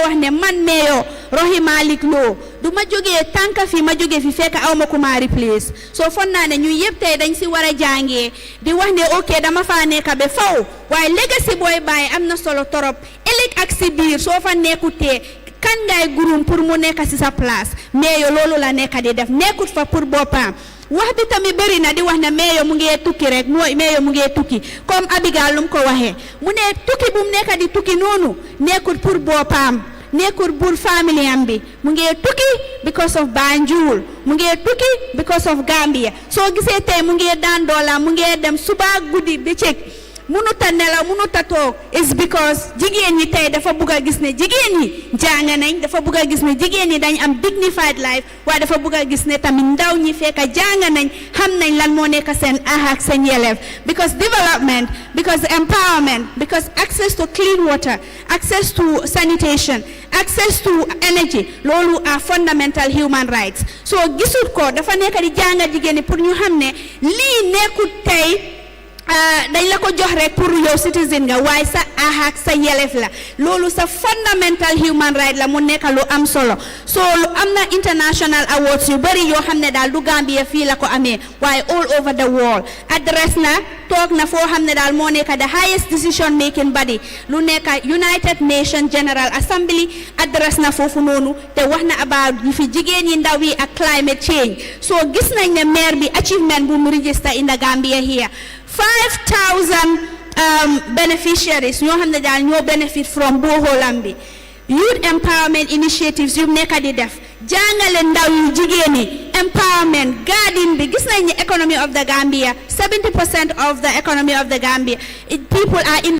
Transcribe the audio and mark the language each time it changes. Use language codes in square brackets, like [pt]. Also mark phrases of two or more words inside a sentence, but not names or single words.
[wo] wax ne man meeyoo Rohey Malick Lowe du ma jógee tànka fi ma jógee fi fekk aw ma ku ma replace so fon naa ne ñu yëpp tey dañ si war a jàngee di wax ne ok dama faa nekk ba faw waaye legacy booy bàyyi am na solo torop ëllëg ak si biir soo fa nekkutee kan ngay gurum pour mu nekk si sa place meeyo loolu la nekk di def nekkut fa pour boppam wax bi tamit bëri na di wax ne meeyo mu ngee tukki rek mooy meeyo mu ngee tukki comme Abigail lu mu ko waxee mu ne tukki bu mu nekk di tukki noonu nekkut pour boppam nekkul pour family am bi mu ngee tukki [en] because of [wo] Banjul mu ngee tukki [en] because of [wo] Gambia soo gisee tey mu ngee daan doola mu ngee dem suba guddi bëccëg munuta nelaw munuta toog [en] is because [wo] jigéen ñi tey dafa bugg a gis ne jigéen ñi jàng nañ dafa bugg a gis ne jigéen ñi dañ am [en] dignified life [wo] waaye dafa bugg a gis ne tamit ndaw ñi fekk jàng nañ xam nañ lan moo nekk seen ak seen yelleef [en] because development because empowerment because access to clean water access to sanitation access to energy [wo] loolu [en] are fundamental human rights [wo] so gisut ko dafa nekk di jàng jigéen ñi pour ñu xam ne lii nekkut tey dañ la ko jox rek pour yow citizen nga waaye sa ak sa yelef la loolu sa [en] fundamental human right [wo] la mu nekk lu am solo so lu am na [en] international awards [wo] yu bari yoo xam ne daal du Gambia fii la ko amee waaye [en] all over the world [wo] address na toog na foo xam ne daal moo nekk [en] the highest decision making body [wo] lu nekk United Nations General Assembly address na foofu noonu te wax na about yi fi jigéen yi ndaw yi ak [en] climate change [wo] so gis nañ ne maire bi achievement bu mu [en] register in the Gambia here [wo] 5,000 beneficiaries ñoo xam ne daal ñoo [en] benefit from borehole [wo] bi [en] youth empowerment initiatives [wo] yu nekk di def jàngale ndaw yu jigéen ñi [en] empowerment garden [wo] bi gis nañ ne [en] economy of the Gambia 70% of the economy of the Gambia people are in